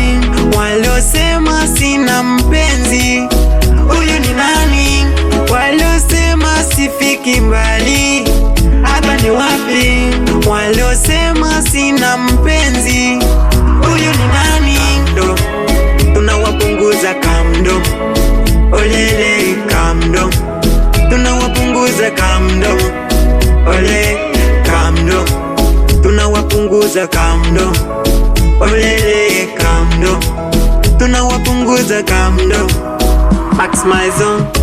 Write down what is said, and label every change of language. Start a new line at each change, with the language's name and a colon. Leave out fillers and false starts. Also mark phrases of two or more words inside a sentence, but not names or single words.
Swahili: Walosema sina mpenzi, huyu ni nani? Walosema sifiki mbali, hapa ni wapi? Walosema sina mpenzi, huyu ni nani? Ndo tunawapunguza kamdo, olele kamdo, tunawapunguza kamdo, ole kamdo, tunawapunguza kamdo, olele kamdo, tunawapunguza kamdo.
English: Max my zone.